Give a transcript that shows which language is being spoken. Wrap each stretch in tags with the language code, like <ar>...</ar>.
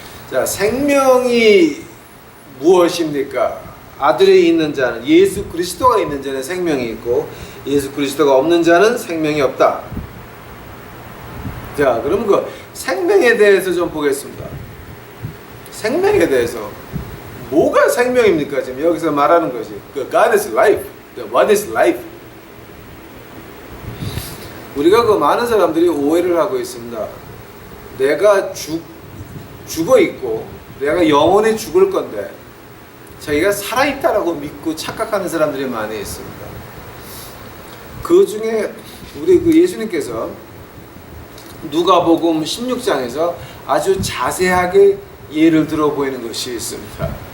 <ko>자, 생명이 무엇입니까? 아들이 있는 자는, 예수 그리스도가 있는 자는 생명이 있고 예수 그리스도가 없는 자는 생명이 없다. 자, 그러면 그 생명에 대해서 좀 보겠습니다. 생명에 대해서 뭐가 생명입니까? 지금 여기서 말하는 것이 그</ko> <en>God is life, what is life?</en> <ko>우리가 그 많은 사람들이 오해를 하고 있습니다. 내가 죽어 있고 내가 영원히 죽을 건데 자기가 살아있다라고 믿고 착각하는 사람들이 많이 있습니다. 그 중에 우리 그 예수님께서 누가복음 16장에서 아주 자세하게 예를 들어 보이는 것이 있습니다.</ko>